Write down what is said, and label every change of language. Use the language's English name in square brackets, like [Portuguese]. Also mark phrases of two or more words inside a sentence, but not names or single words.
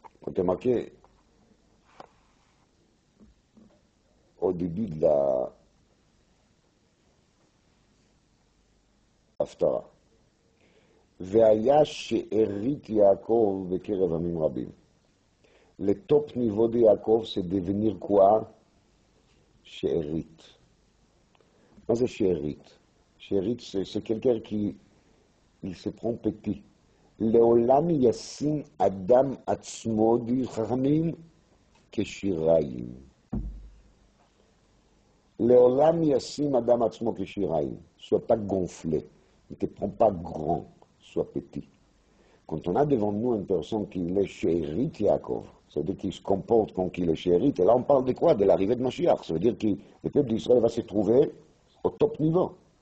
[French] quand tu as marqué au début de la Haftara, [Hebrew] והיה שארית יעקב בקרב עמים רבים. [French] Le top niveau de Yaakov, c'est devenir quoi? She'erit. Qu'est-ce que c'est She'erit? She'erit, c'est quelqu'un qui il se prend petit. [Hebrew] לעולם ישים אדם עצמו די חכמים כשיריים. לעולם ישים אדם עצמו כשיריים. [French] Sois pas gonflé. Ne te prends pas grand. Sois petit. Quand on a devant nous une personne qui est She'erit Yaakov, ça veut dire qu'il se comporte comme qu'il est She'erit, et là on parle de quoi? De l'arrivée de Mashiach. Ça veut dire que le peuple d'Israël va se trouver au top niveau.